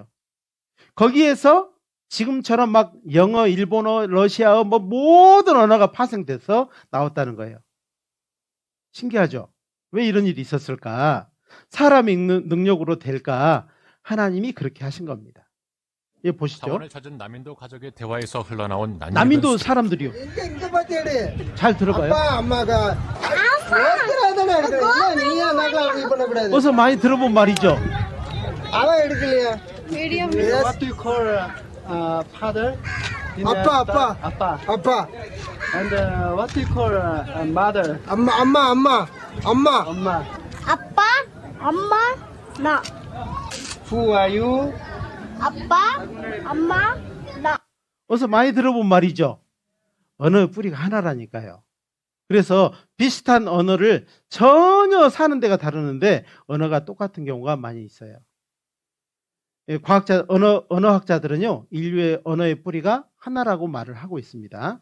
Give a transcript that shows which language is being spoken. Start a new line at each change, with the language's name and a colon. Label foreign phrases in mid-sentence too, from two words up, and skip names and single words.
Korean: 거기에서 지금처럼 막 영어, 일본어, 러시아어 뭐 모든 언어가 파생돼서 나왔다는 거예요. 신기하죠? 왜 이런 일이 있었을까? 사람 읽는 능력으로 될까? 하나님이 그렇게 하신 겁니다. 예, 보시죠. 자원을 찾은 남인도 가족의 대화에서 흘러나온 남인도 사람들이요. 잘 들어봐요.
Tamil: அப்பா அம்மா가 நீயா நகலா இது பண்ணக்கூடாது
Korean: 어서 많이 들어본 말이죠.
Tamil: அவன் எடுக்கலையா
English: What do you call father? In,
Tamil: Appa. Appa. அப்பா
English: And what do you call mother?
Tamil: அம்மா Amma.
Korean: 아빠, 엄마, 나.
English: Who are you?
Korean: 아빠, 엄마, 나. 어서 많이 들어본 말이죠. 언어 뿌리가 하나라니까요. 그래서 비슷한 언어를 전혀 사는 데가 다르는데 언어가 똑같은 경우가 많이 있어요. 예, 언어학자들은요, 인류의 언어의 뿌리가 하나라고 말을 하고 있습니다.